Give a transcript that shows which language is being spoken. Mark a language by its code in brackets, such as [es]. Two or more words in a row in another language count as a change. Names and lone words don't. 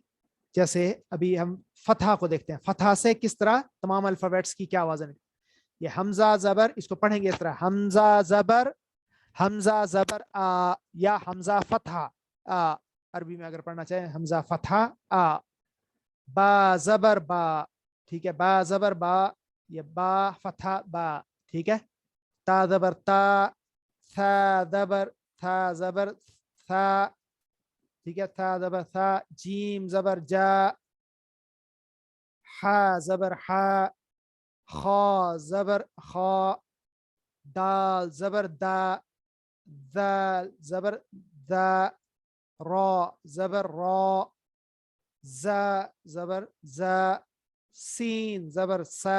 [ur] جیسے ابھی ہم فتح کو دیکھتے ہیں. فتح سے کس طرح تمام الفابیٹس کی کیا آوازیں نکلتی؟ یہ حمزہ زبر، اس کو پڑھیں گے اس طرح، حمزہ زبر، حمزہ زبر آ، یا حمزہ فتح آ. عربی میں اگر پڑھنا چاہیں حمزہ فتح آ. با زبر با، ٹھیک ہے، با زبر با، یہ با فتح با. ٹھیک ہے. تا زبر تا، ثا زبر، ثا زبر ثا. ٹھیک ہے. ثا زبر ثا. جیم زبر جا، حا زبر حا، خا زبر خا، دال زبر دا، ذال زبر ذا، را زبر را، زا زبر زا، سین زبر سا.